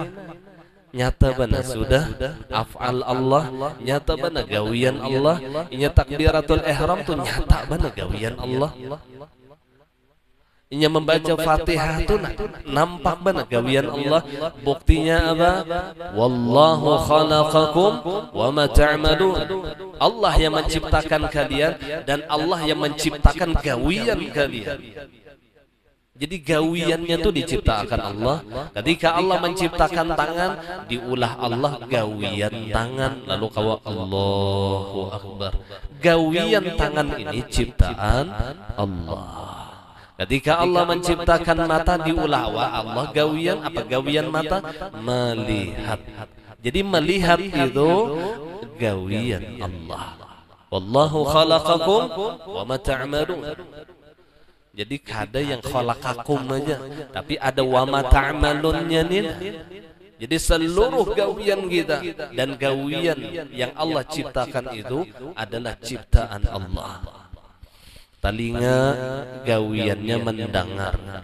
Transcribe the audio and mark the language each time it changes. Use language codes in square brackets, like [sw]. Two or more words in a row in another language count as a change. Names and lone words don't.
[bjn] Nyata bana sudah [ar] أفعال الله, [bjn] nyata bana gawian Allah. Inya [ar] تكبيرة الإحرام [bjn] tuh nyata bana gawian Allah. Inya membaca Fatihah itu nampak benar gawian Allah. [id] Buktinya apa? [ar] والله خلقكم وما تعملون. [id] Allah yang menciptakan kalian dan Allah yang menciptakan gawian kalian. Jadi gawiannya itu diciptakan Allah. [bjn] Ketika Allah menciptakan tangan, diulah Allah gawian tangan. Lalu kau [ar] الله أكبر. [bjn] Gawian tangan ini ciptaan Allah. Ketika Allah menciptakan mata, diulah Allah gawian apa gawian mata? [id] Melihat. [bjn] Jadi melihat itu gawian Allah. [ar] والله خلقكم وما تعملون. [bjn] Jadi kada yang khalaqakum aja, tapi ada [ar] وما تعملون [bjn] nih. Jadi seluruh gawian kita dan gawian yang Allah ciptakan itu adalah ciptaan Allah. Telinga gawiannya mendengar.